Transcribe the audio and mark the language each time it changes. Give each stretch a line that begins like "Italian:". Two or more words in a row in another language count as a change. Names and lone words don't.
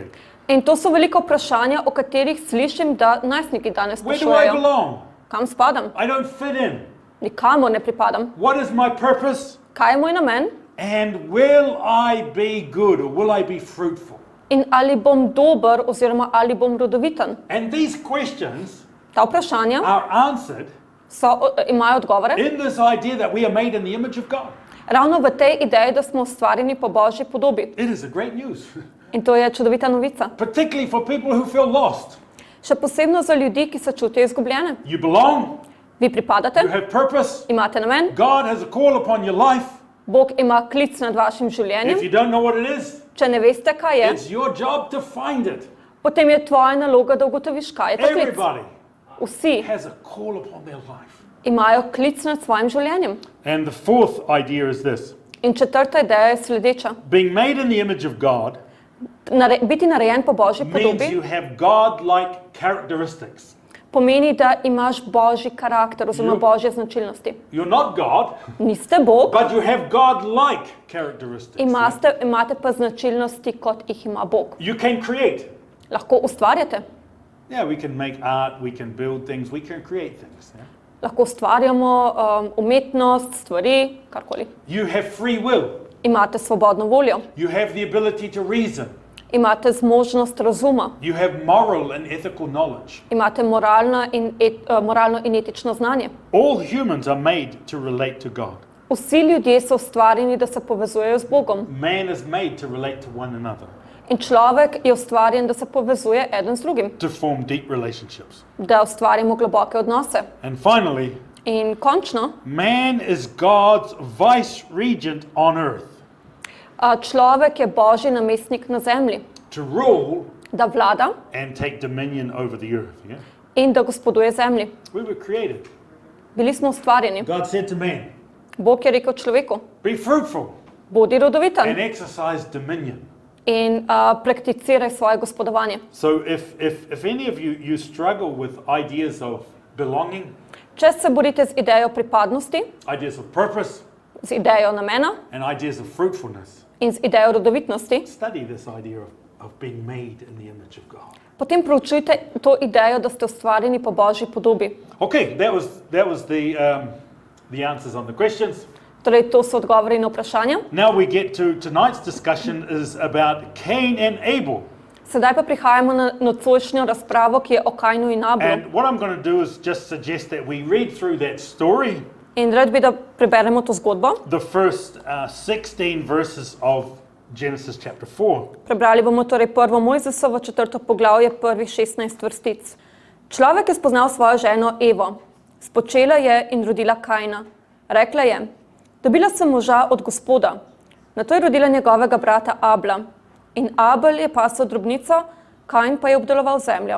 Slovenian: In to so velika vprašanja, o katerih slišim, da najstniki danes
English: Where do I
Slovenian: sprašujejo.
English: belong?
Slovenian: Kam spadam?
English: I don't fit in.
Slovenian: Nikamor ne pripadam.
English: What is my purpose?
Slovenian: Kaj je moj namen?
English: And will I be good or will I be fruitful?
Slovenian: In ali bom dober oziroma ali bom rodoviten?
English: And these questions
Slovenian: Ta vprašanja
English: are answered
Slovenian: imajo odgovore
English: in this idea that we are made in the image of God.
Slovenian: ravno v tej ideji, da smo ustvarjeni po Božji podobi.
English: It is a great news,
Slovenian: In to je čudovita novica.
English: particularly for people who feel lost.
Slovenian: Še posebno za ljudi, ki se čutijo izgubljene.
English: You belong,
Slovenian: Vi pripadate,
English: you have purpose,
Slovenian: imate namen,
English: God has a call upon your life.
Slovenian: Bog ima klic nad vašim
English: If
Slovenian: življenjem.
English: you don't know what it is,
Slovenian: Če ne veste, kaj je,
English: it's your job to find it.
Slovenian: potem je tvoja naloga, da ugotoviš, kaj je ta klic.
English: Everybody
Slovenian: Vsi
English: has a call upon their life.
Slovenian: imajo klic nad svojim življenjem.
English: And the fourth idea is this:
Slovenian: In četrta ideja je sledeča.
English: being made in the image of God
Slovenian: Biti narejen po Božji
English: means you
Slovenian: podobi
English: have God-like characteristics.
Slovenian: pomeni, da imaš Božji karakter oziroma Božje značilnosti.
English: You're not God,
Slovenian: Niste Bog,
English: but you have God-like characteristics.
Slovenian: imate pa značilnosti, kot jih ima Bog.
English: You can create.
Slovenian: Lahko ustvarjate,
English: Yeah, we can make art, we can build things, we can create things. Yeah?
Slovenian: lahko ustvarjamo umetnost, stvari, karkoli.
English: You have free will.
Slovenian: Imate svobodno voljo,
English: You have the ability to reason.
Slovenian: imate zmožnost razuma,
English: You have moral and ethical knowledge.
Slovenian: imate moralno in etično znanje.
English: All humans are made to relate to God.
Slovenian: Vsi ljudje so ustvarjeni, da se povezujejo z Bogom.
English: Man is made to relate to one another,
Slovenian: In človek je ustvarjen, da se povezuje eden z drugim,
English: to form deep relationships.
Slovenian: da ustvarimo globoke odnose.
English: And finally,
Slovenian: In končno,
English: man is God's vice regent on earth
Slovenian: človek je Božji namestnik na zemlji,
English: to rule
Slovenian: da vlada
English: and take dominion over the earth. Yeah?
Slovenian: in da gospoduje zemlji.
English: We were created.
Slovenian: Bili smo ustvarjeni.
English: God said to man,
Slovenian: Bog je rekel človeku,
English: be fruitful
Slovenian: bodi
English: and
Slovenian: rodoviten
English: exercise dominion.
Slovenian: in prakticiraj svoje gospodovanje.
English: So if any of you struggle with ideas of belonging,
Slovenian: Če se borite z idejo pripadnosti,
English: ideas of purpose,
Slovenian: z idejo namena
English: and ideas of fruitfulness,
Slovenian: in z idejo rodovitnosti,
English: study this idea of being made in the image of God.
Slovenian: potem proučujte to idejo, da ste ustvarjeni po Božji podobi.
English: Okay, that was the answers on the questions.
Slovenian: Torej, to so odgovori na vprašanja.
English: Now we get to tonight's discussion is about Kajn and Abel.
Slovenian: Sedaj pa prihajamo na nocojšnjo razpravo, ki je o Kajnu in Abelu.
English: And what I'm going to do is just suggest that we read through that story,
Slovenian: In rad bi, da preberemo to zgodbo.
English: the first 16 verses of Genesis chapter 4.
Slovenian: Prebrali bomo torej Prvo Mojzesovo četrto poglavje, prvih 16 vrstic. Človek je spoznal svojo ženo Evo. Spočela je in rodila Kajna. Rekla je, dobila sem moža od Gospoda. Nato je rodila njegovega brata Abla. In Abel je pasel drobnico, Kajn pa je obdeloval zemljo.